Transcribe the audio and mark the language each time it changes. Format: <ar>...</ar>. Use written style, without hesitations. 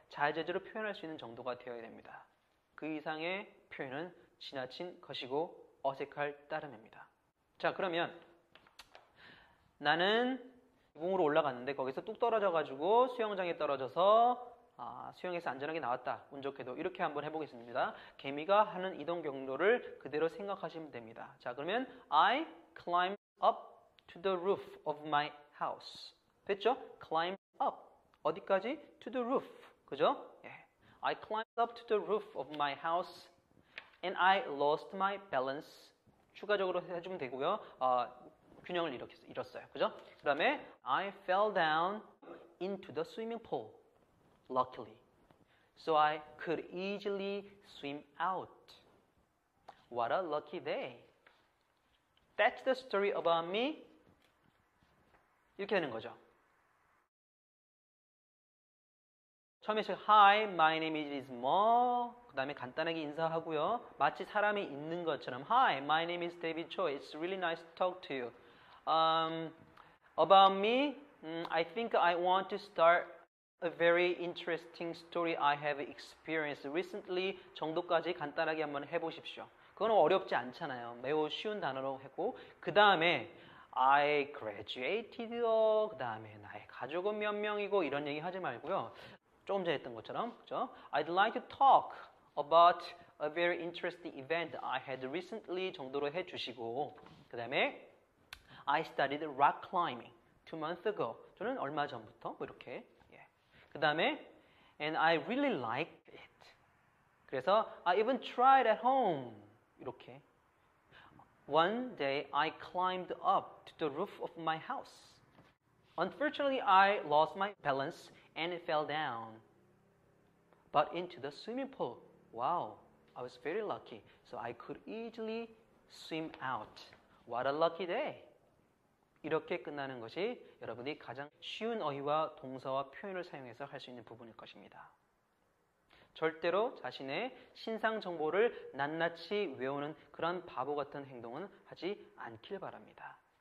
<ko>자유자재로 표현할 수 있는 정도가 되어야 됩니다. 그 이상의 표현은 지나친 것이고 어색할 따름입니다. 자, 그러면 나는 공으로 올라갔는데 거기서 뚝 떨어져가지고 수영장에 떨어져서 수영에서 안전하게 나왔다. 운 좋게도. 이렇게 한번 해보겠습니다. 개미가 하는 이동 경로를 그대로 생각하시면 됩니다. 자, 그러면</ko> <en>I climbed up to the roof of my house.</en> <ko>됐죠? climb up. 어디까지? to the roof. 그죠? 예.</ko> <en>I climbed up to the roof of my house and I lost my balance.</en> <ko>추가적으로 해주면 되고요. 균형을 잃었어요. 그죠? 그 다음에</ko> <en>I fell down into the swimming pool. Luckily. So I could easily swim out. What a lucky day. That's the story about me.</en> <ko>이렇게 되는 거죠. 처음에</ko> <en>Hi, my name is Mo.</en> <ko>그 다음에 간단하게 인사하고요. 마치 사람이 있는 것처럼</ko> <en>Hi, my name is David Cho. It's really nice to talk to you. About me, I think I want to start a very interesting story I have experienced recently</en> <ko>정도까지 간단하게 한번 해보십시오. 그건 어렵지 않잖아요. 매우 쉬운 단어로 했고 그 다음에</ko> <en>I graduated,</en> <ko>그 다음에 나의 가족은 몇 명이고 이런 얘기 하지 말고요. 조금 전에 했던 것처럼 그죠?</ko> <en>I'd like to talk about a very interesting event I had recently</en> <ko>정도로 해주시고 그 다음에</ko> <en>I studied rock climbing 2 months ago.</en> <ko>저는 얼마 전부터 뭐 이렇게 그 다음에</ko> <en>and I really liked it.</en> <ko>그래서</ko> <en>I even tried at home.</en> <ko>이렇게</ko> <en>One day I climbed up to the roof of my house. Unfortunately, I lost my balance and fell down, but into the swimming pool. Wow, I was very lucky. So I could easily swim out. What a lucky day.</en> <ko>이렇게 끝나는 것이 여러분이 가장 쉬운 어휘와 동사와 표현을 사용해서 할 수 있는 부분일 것입니다. 절대로 자신의 신상 정보를 낱낱이 외우는 그런 바보 같은 행동은 하지 않길 바랍니다.</ko>